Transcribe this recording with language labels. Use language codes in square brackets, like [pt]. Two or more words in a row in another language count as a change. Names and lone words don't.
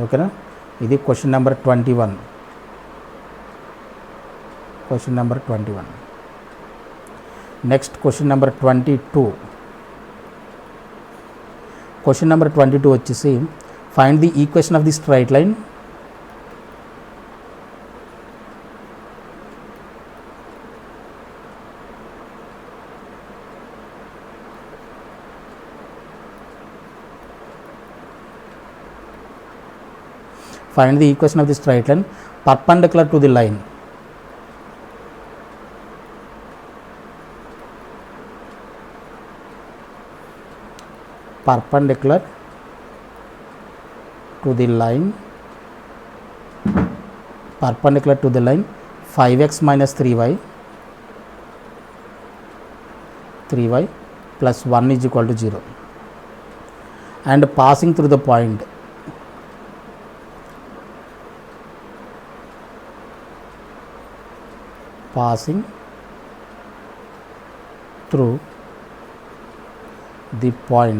[en] ఓకేనా. ఇది question number 21. question number 21. next question number 22. question number 22 వచ్చేసి find the equation of the straight line. Find the equation of the straight line perpendicular to the line. Perpendicular to the line. Perpendicular to the line 5x minus 3y. 3y plus 1 is equal to 0. And passing through the point. Passing through the point.